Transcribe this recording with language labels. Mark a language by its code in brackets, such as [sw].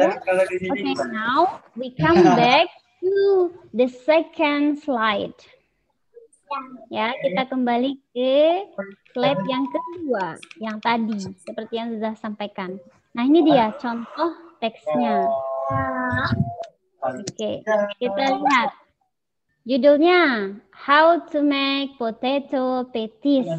[en] Okay, now we come back to the second slide. [id] Ya, kita kembali ke slide yang kedua, yang tadi, seperti yang sudah sampaikan. Nah, ini dia contoh teksnya. Oke, kita lihat. Judulnya, [en] How to make potato patties.